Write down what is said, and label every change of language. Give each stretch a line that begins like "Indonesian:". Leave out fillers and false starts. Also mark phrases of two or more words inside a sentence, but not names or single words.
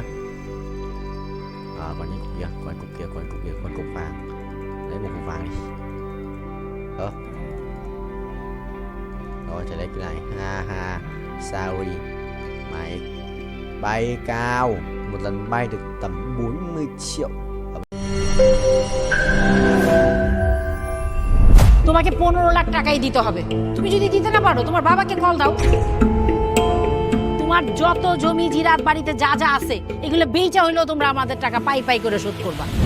Vietnamese: Còn những cục kia, còn cục vàng. Lấy một cục vàng đi. Rồi chạy lấy cái này. Ha sorry. Mày bay cao. Một lần bay được tầm 40 triệu.
Bangla: তোমাকে 15 লাখ টাকাই দিতে হবে। তুমি যদি দিতে না পারো তোমার বাবাকে কল দাও। তোমার যত জমি জিরাত বাড়িতে যা আছে এগুলো বেচা হইলেও তোমরা আমাদের টাকা পাই করে শোধ করবা।